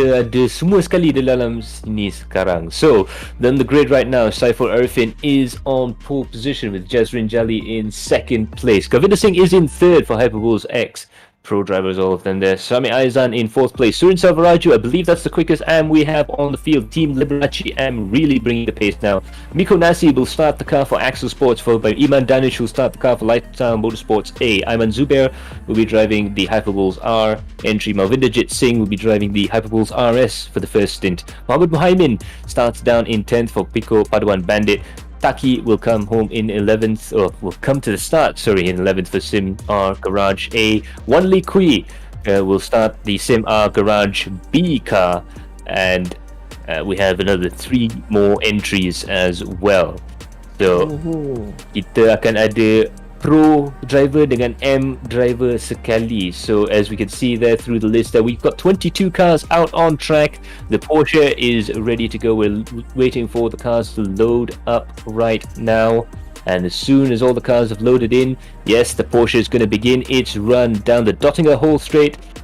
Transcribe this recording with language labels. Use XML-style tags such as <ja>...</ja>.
<ms>Kita ada semua sekali dalam sini sekarang.</ms> <en>So then the grid right now, Saiful Arifin is on pole position with Jazrin Jali in second place. Govinda Singh is in third for Hyperbulls X. Pro drivers, all of them there. Sami Aizan in fourth place. Surin Salvaraju, I believe that's the quickest AM we have on the field. Team Liberace AM really bringing the pace now. Miko Nasi will start the car for Axel Sports, followed by Iman Danish who will start the car for Lifetime Motorsports A. Ayman Zubair will be driving the Hyperbulls R entry. Malvinderjit Singh will be driving the Hyperbulls RS for the first stint. Mohammed Muhaimin starts down in 10th for Pico Paduan Bandit. Taki will come home in 11th, or will come to the start, in 11th for Sim R Garage A. Wan Li Kui will start the Sim R Garage B car, and we have another 3 more entries as well.</en> <ms>So, kita akan ada Pro driver dengan M driver sekali.</ms> <en>So as we can see there through the list there, we've got 22 cars out on track. The Porsche is ready to go. We're waiting for the cars to load up right now, and as soon as all the cars have loaded in, yes, the Porsche is going to begin its run down the Dottinger Hole straight.</en>